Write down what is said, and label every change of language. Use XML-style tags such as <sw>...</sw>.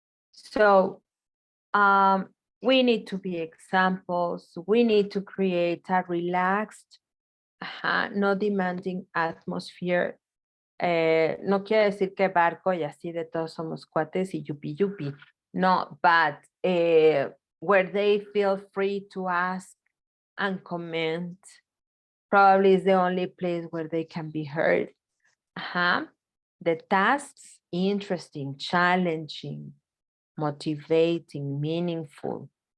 <en>So we need to be examples. We need to create a relaxed, no demanding atmosphere.</en> <es>No quiere decir que barco y así de todos somos cuates y yupi yupi.</es> <en>No, but where they feel free to ask and comment. Probably is the only place where they can be heard. The tasks, interesting, challenging, motivating, meaningful.</en>